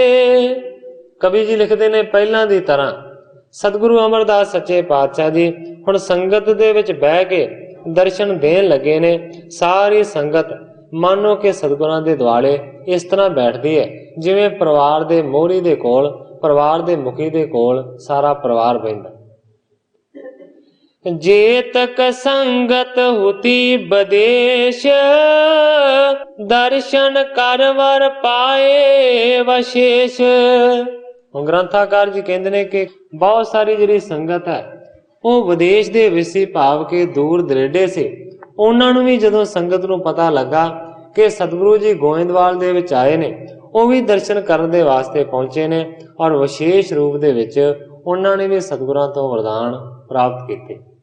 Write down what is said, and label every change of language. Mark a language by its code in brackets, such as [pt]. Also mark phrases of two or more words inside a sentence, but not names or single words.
[pa] ਕਵੀ ਜੀ ਲਿਖਦੇ ਨੇ, ਪਹਿਲਾਂ ਦੀ ਤਰ੍ਹਾਂ ਸਤਿਗੁਰੂ ਅਮਰਦਾਸ ਸੱਚੇ ਪਾਤਸ਼ਾਹ ਜੀ ਹੁਣ ਸੰਗਤ ਦੇ ਵਿੱਚ ਬਹਿ ਕੇ ਦਰਸ਼ਨ ਦੇਣ ਲੱਗੇ ਨੇ। ਸਾਰੀ ਸੰਗਤ ਮਾਨੋ ਕਿ ਸਤਿਗੁਰਾਂ ਦੇ ਦੁਆਲੇ ਇਸ ਤਰ੍ਹਾਂ ਬੈਠਦੀ ਹੈ ਜਿਵੇਂ ਪਰਿਵਾਰ ਦੇ ਮੋਹਰੀ ਦੇ ਕੋਲ, ਪਰਿਵਾਰ ਦੇ ਮੁਖੀ ਦੇ ਕੋਲ ਸਾਰਾ ਪਰਿਵਾਰ ਬਹਿੰਦਾ। ਜੇਤਕ ਸੰਗਤ ਹੁਤੀ ਬਦੇਸ਼, ਦਰਸ਼ਨ ਕਰਵਰ ਪਾਏ ਵਸ਼ੇਸ਼। ਹੁਣ ਗ੍ਰੰਥਾਕਾਰ ਜੀ ਕਹਿੰਦੇ ਨੇ ਕਿ ਬਹੁਤ ਸਾਰੀ ਜਿਹੜੀ ਸੰਗਤ ਹੈ ਉਹ ਵਿਦੇਸ਼ ਦੇ ਵਿੱਚ ਸੀ, ਭਾਵ ਕਿ ਦੂਰ ਦਰੇਡੇ ਸੀ। ਉਹਨਾਂ ਨੂੰ ਵੀ ਜਦੋਂ ਸੰਗਤ ਨੂੰ ਪਤਾ ਲੱਗਾ ਕਿ ਸਤਿਗੁਰੂ ਜੀ ਗੋਇੰਦਵਾਲ ਦੇ ਵਿੱਚ ਆਏ ਨੇ, ਉਹ ਵੀ ਦਰਸ਼ਨ ਕਰਨ ਦੇ ਵਾਸਤੇ ਪਹੁੰਚੇ ਨੇ ਔਰ ਵਿਸ਼ੇਸ਼ ਰੂਪ ਦੇ ਵਿੱਚ ਉਹਨਾਂ ਨੇ ਵੀ ਸਤਿਗੁਰਾਂ ਤੋਂ ਵਰਦਾਨ ਪ੍ਰਾਪਤ ਕੀਤੇ।